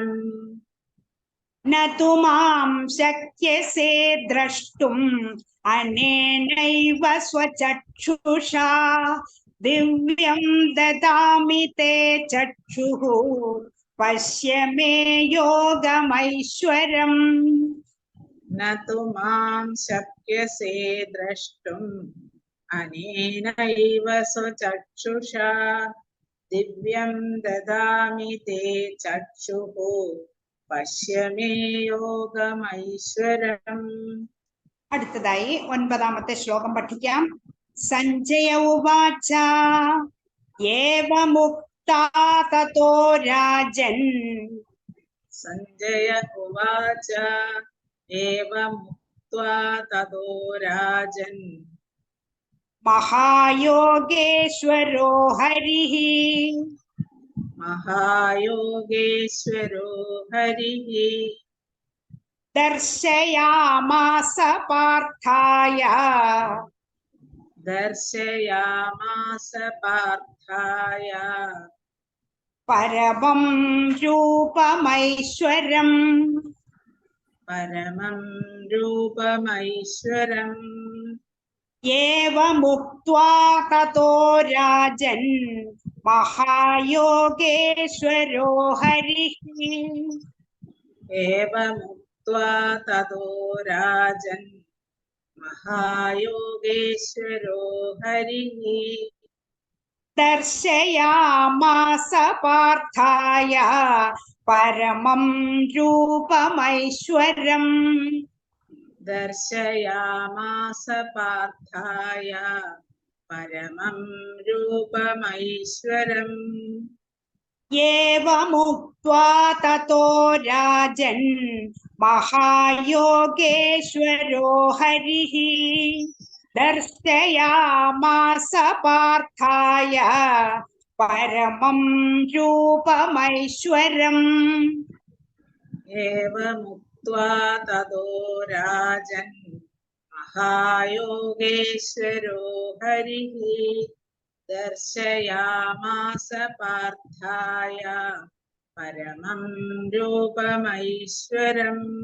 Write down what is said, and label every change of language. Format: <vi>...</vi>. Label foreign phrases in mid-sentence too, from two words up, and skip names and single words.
<sa>ന തു മാം ശക്യസേ ദ്രഷ്ടും അനേനൈവ സ്വചക്ഷുഷാ ദിവ്യം ദദാമി തേ ചക്ഷുഃ പശ്യ മേ യോഗമൈശ്വരം. ന തു മാം ശക്യസേ ദ്രഷ്ടും अनेनैव स्वचक्षुषा दिव्यं ददामि ते चक्षुः पश्य मे योगमैश्वरम्.</sa> <ml>അടുത്തതായി 9ാമത്തെ ശ്ലോകം പഠിക്കാം.</ml> <sa>സഞ്ജയ ഉവാച ഏവമുക്താ തതോ രാജൻ. सञ्जय उवाच एवमुक्त्वा ततो राजन् മഹായോഗേശ്വരോ ഹരിഃ महायोगेश्वरो हरिः ദർശയാമാസ പാർത്ഥായ दर्शयामास पार्थाय പരമം രൂപമൈശ്വരം. परमं रूपमैश्वरम्. ഏവമുക്ത്വാ തതോ രാജൻ മഹായോഗേശ്വരോ ഹരിഃ. एवमुक्त्वा ततो राजन् महायोगेश्वरो हरिः ദർശയാമാസ പാർത്ഥായ പരമം രൂപമൈശ്വരം. दर्शयामास पार्थाय परमं रूपमैश्वरम्. ഏവമുക്ത്വാ തതോ രാജൻ മഹായോഗേശ്വരോ ഹരിഃ. ദർശയാമാസ പാർത്ഥായ പരമം രൂപമൈശ്വരം. एवमुक्त्वा ततो राजन् महायोगेश्वरो हरिः दर्शयामास पार्थाय परमं रूपमैश्वरम्.</sa>